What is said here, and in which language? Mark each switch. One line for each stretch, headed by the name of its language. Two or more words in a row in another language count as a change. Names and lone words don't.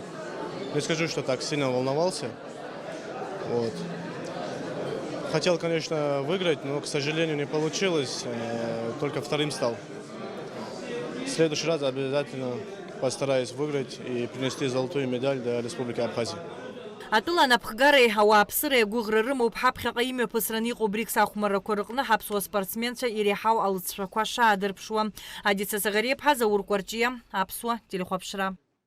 Russian: Не скажу, что так сильно волновался. Вот. Хотел, конечно, выиграть, но, к сожалению, не получилось. Только вторым стал. В следующий раз обязательно постараюсь выиграть и принести золотую медаль для Республики Абхазия.
Abkhazian: Атыла напхгари ауааԥсыра иагәыӷра рымоуп ҳаԥхьаҟа имҩаԥысраны иҟоу БРИКС ахәмаррақәа рҟны ҳаԥсуа спортсменцәа иреиҳау алыҵшәақәа шаадырԥшуа. Адица Сагариаԥҳа, Заур Кәарҷиа, Аԥсуа телехәаԥшра.